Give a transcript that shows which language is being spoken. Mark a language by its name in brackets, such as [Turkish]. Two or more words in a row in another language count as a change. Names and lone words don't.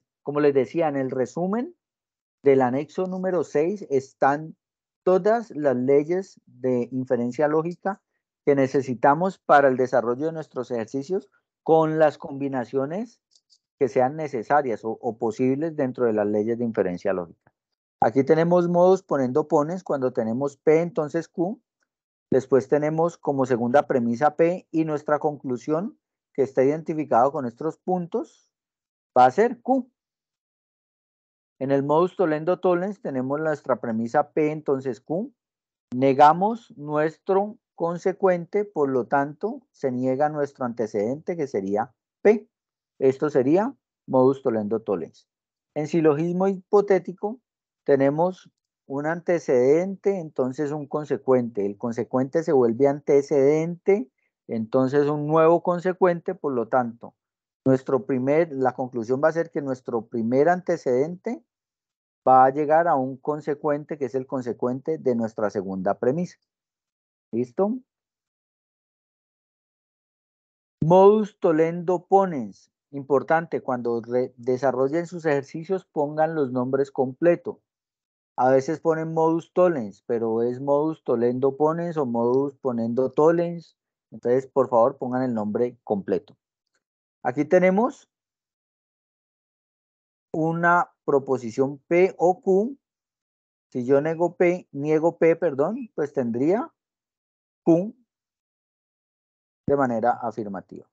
[Spanish] Como les decía, en el resumen del anexo número 6 están todas las leyes de inferencia lógica que necesitamos para el desarrollo de nuestros ejercicios con las combinaciones que sean necesarias o posibles dentro de las leyes de inferencia lógica. Aquí tenemos modos poniendo pones, cuando tenemos P entonces Q, después tenemos como segunda premisa P y nuestra conclusión que está identificado con estos puntos va a ser Q. En el modus tollendo tollens tenemos nuestra premisa P entonces Q, negamos nuestro consecuente, por lo tanto se niega nuestro antecedente que sería P. Esto sería modus tollendo tollens. En silogismo hipotético tenemos un antecedente, entonces un consecuente. El consecuente se vuelve antecedente, entonces un nuevo consecuente, por lo tanto, la conclusión va a ser que nuestro primer antecedente va a llegar a un consecuente que es el consecuente de nuestra segunda premisa. ¿Listo? Modus tollendo ponens. Importante, cuando desarrollen sus ejercicios pongan los nombres completos. A veces ponen modus tollens, pero es modus tollendo ponens o modus ponendo tollens. Entonces, por favor, pongan el nombre completo. Aquí tenemos una proposición P o Q. Si yo niego P, perdón, pues tendría Q de manera afirmativa.